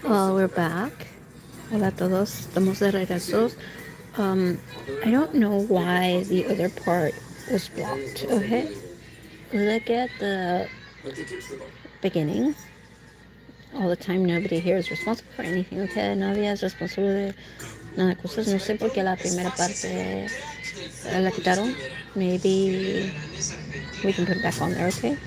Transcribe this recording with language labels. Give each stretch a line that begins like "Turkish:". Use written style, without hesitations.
English: Hi, all, we're back.
Spanish: Hola a todos, estamos de regreso.
English: I don't know why the other part was blocked, okay? Look at the beginning. All the time, nobody here is responsible for anything, okay?
Spanish: Nadie es responsable de nada de cosas. No sé por qué la primera parte la quitaron.
English: Maybe we can put it back on there, okay?